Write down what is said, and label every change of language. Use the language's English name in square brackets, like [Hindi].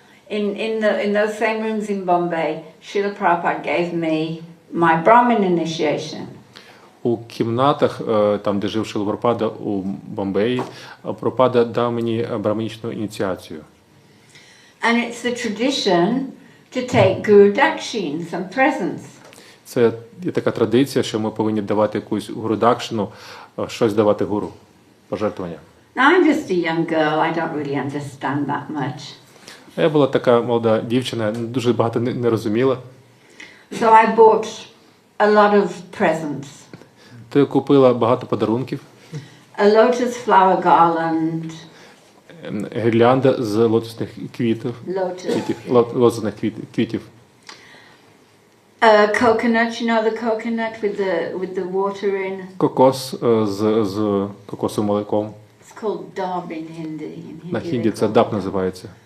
[English] In those same rooms in Bombay, Srila Prabhupada gave me my Brahmin initiation. [Ukrainian] У кімнатах, там, де жив Шрила Прабхупада у Бомбеї, Прабхупада дав мені браманічну ініціацію. [English] And it's the tradition to take Guru Dakshin, some presents. [Ukrainian] Це є така традиція, що ми повинні давати якусь гуру-дакшину, щось давати гуру, пожертвування. [English] Now I'm just a young girl, I don't really understand that much. [Ukrainian] А я була така молода дівчина, дуже багато не розуміла. [English] So I bought a lot of presents. [Ukrainian] То я купила багато подарунків. [English] A lotus flower garland. [Ukrainian] Гірлянда з лотосних квітів. Лотосних квітів. [English] Coconut, you know the coconut with the water in? [Ukrainian] Кокос з кокосовим молоком. [English] It's called dab in Hindi. [Ukrainian] На хінді це даб називається.